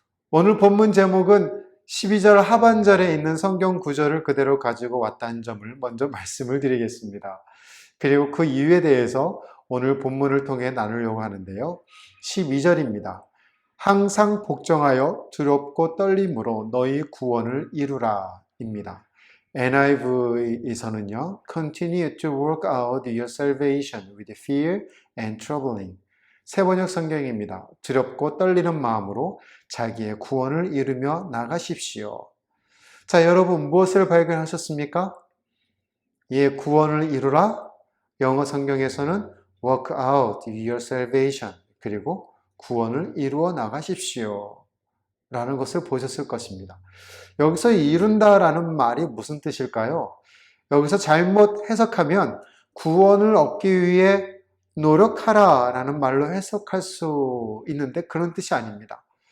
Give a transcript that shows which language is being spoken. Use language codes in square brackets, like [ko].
[ko] 오늘 본문 제목은 12절 하반절에 있는 성경 구절을 그대로 가지고 왔다는 점을 먼저 말씀을 드리겠습니다. 그리고 그 이유에 대해서 오늘 본문을 통해 나누려고 하는데요. 12절입니다. 항상 복종하여 두렵고 떨림으로 너희 구원을 이루라 입니다. [en] NIV에서는요, Continue to work out your salvation with fear and trembling. [ko] 새번역 성경입니다. 두렵고 떨리는 마음으로 자기의 구원을 이루며 나가십시오. 자, 여러분 무엇을 발견하셨습니까? 예, 구원을 이루라. 영어 성경에서는 [en] work out your salvation. [ko] 그리고 구원을 이루어 나가십시오. 라는 것을 보셨을 것입니다. 여기서 이룬다라는 말이 무슨 뜻일까요? 여기서 잘못 해석하면 구원을 얻기 위해 노력하라 라는 말로 해석할 수 있는데 그런 뜻이 아닙니다.